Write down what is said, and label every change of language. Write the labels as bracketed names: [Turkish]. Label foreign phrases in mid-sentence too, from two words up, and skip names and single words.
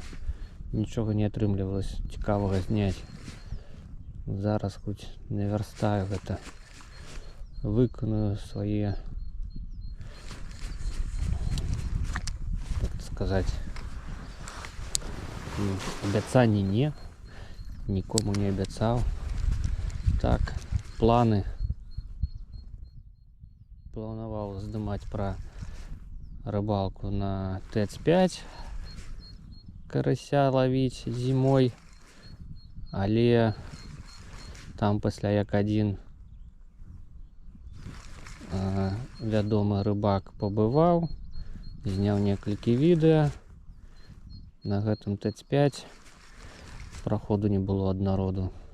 [Belarusian] Нічога не атрымлівалася цікавага зняць. Зараз хоць наверстаю гэта. Выканую свае, сказать, абяцанні не, нікому не абяцаў. [Russian] Так, планы начал снимать про рыбалку на ТЭЦ-5, карася ловить зимой, [Belarusian] але там пасля як один вядомы рыбак пабываў, зняў некалькі відэа. На гэтым ТЭЦ-5 праходу не было ад народу.